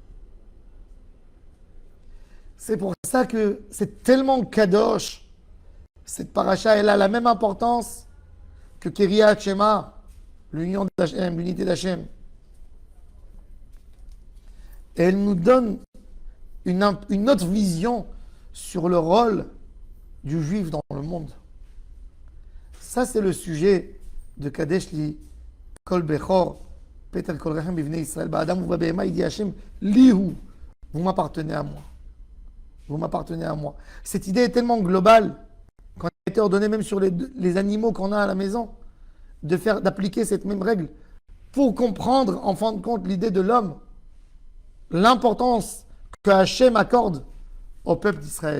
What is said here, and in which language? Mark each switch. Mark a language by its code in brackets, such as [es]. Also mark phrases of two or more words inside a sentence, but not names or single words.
[fr] C'est pour ça que c'est tellement kadosh, cette paracha, elle a la même importance que [he] קריאת שמע, [fr] l'union d'Hachem, l'unité d'Hachem. Et elle nous donne une autre vision sur le rôle du juif dans le monde. Ça, c'est le sujet de [he] קדש לי כל בכור פטר כל רחם בבני ישראל. באדם ובבהמה, [fr] il dit Hachem, Lihu, vous m'appartenez à moi. Vous m'appartenez à moi. Cette idée est tellement globale qu'on a été ordonné même sur les animaux qu'on a à la maison d'appliquer cette même règle pour comprendre en fin de compte l'idée de l'homme, l'importance que Hachem accorde au peuple d'Israël.